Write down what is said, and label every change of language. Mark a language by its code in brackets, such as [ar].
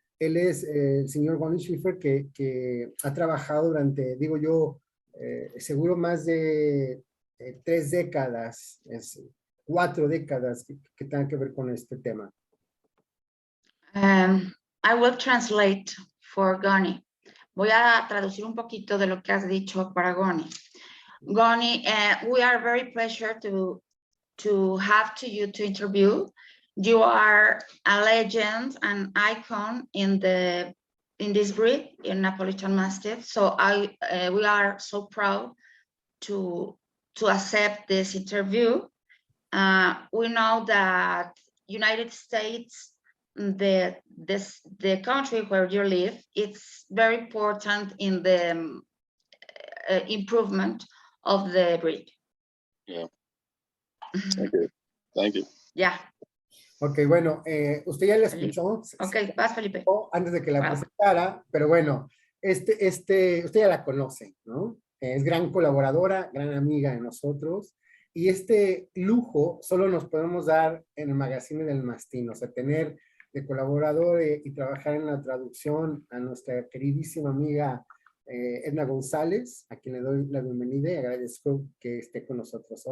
[es] Él es el señor Gonny Schiffer, que ha trabajado durante, digo yo, seguro más de 3 décadas, 4 décadas que tengan que ver con este tema. [en] I will translate for Gonny. [es] Voy a traducir un poquito de lo que has dicho para Gonny. [en] Gonny, we are very pleasure to have you to interview. You are a legend, an icon in this breed, in Napolitan Mastiff. So we are so proud to accept this interview. We know that United States, the country where you live, it's very important in the improvement of the breed. Yeah. Okay. Thank you. Yeah. [es] Ok, bueno, usted ya la escuchó. Ok, vas, Felipe. Antes de que la presentara, pero bueno, usted ya la conoce, ¿no? Es gran colaboradora, gran amiga de nosotros, y este lujo solo nos podemos dar en el Magazine del Mastín, o sea, tener de colaborador y trabajar en la traducción a nuestra queridísima amiga Edna González, a quien le doy la bienvenida y agradezco que esté con nosotros.